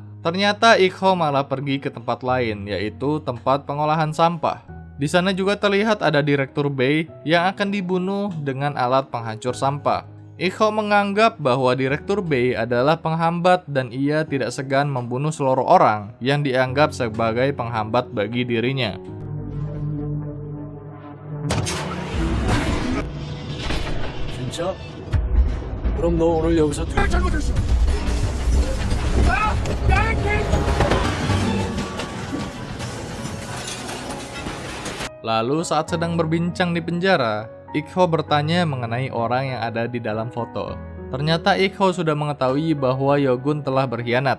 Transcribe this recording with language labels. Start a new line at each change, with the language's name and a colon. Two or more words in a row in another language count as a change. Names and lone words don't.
Indonesian: Ternyata Ik-ho malah pergi ke tempat lain, yaitu tempat pengolahan sampah. Di sana juga terlihat ada Direktur Bay yang akan dibunuh dengan alat penghancur sampah. Ik-ho menganggap bahwa Direktur Bay adalah penghambat dan ia tidak segan membunuh seluruh orang yang dianggap sebagai penghambat bagi dirinya.
Korean: 진짜? 그럼 너 오늘 여기서
Indonesian: Lalu saat sedang berbincang di penjara, Ik-ho bertanya mengenai orang yang ada di dalam foto. Ternyata Ik-ho sudah mengetahui bahwa Yogun telah berkhianat.